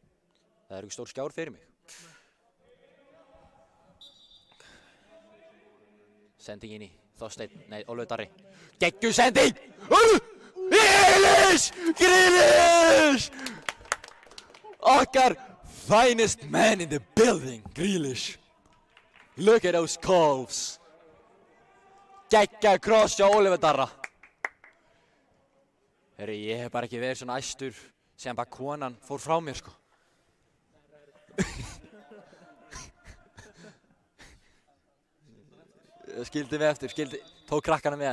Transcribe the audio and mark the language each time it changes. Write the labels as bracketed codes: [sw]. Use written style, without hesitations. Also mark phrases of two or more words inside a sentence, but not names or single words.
[is] Það er ekki stór skjár fyrir mig. Sending inn í Þorsteinn, nei, Ólafur Darri. Geggjuð sending! Grealish! [en] Okkar finest man in the building, Grealish. Look at those calves. [is] Geggjað kross hjá Ólafur Darra. Herri, ég hef bara ekki verið svona æstur sem bara konan fór frá mér, sko. Skildi mig eftir, tók krakkana með.